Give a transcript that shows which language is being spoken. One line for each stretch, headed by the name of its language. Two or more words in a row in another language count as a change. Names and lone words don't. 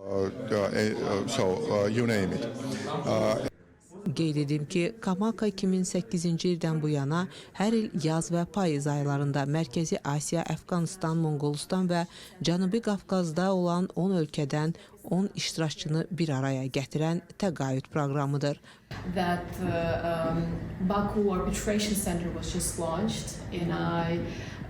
Azerbaijani: Qeyd edim ki, Kamaka 2008-ci ildən bu yana hər il yaz və payız aylarında Mərkəzi Asiya, Əfqanistan, Monqolistan və Cənubi Qafqazda olan 10 ölkədən 10 iştirakçını bir araya gətirən təqaüd proqramıdır.
English: That Baku Arbitration Center was just launched, and I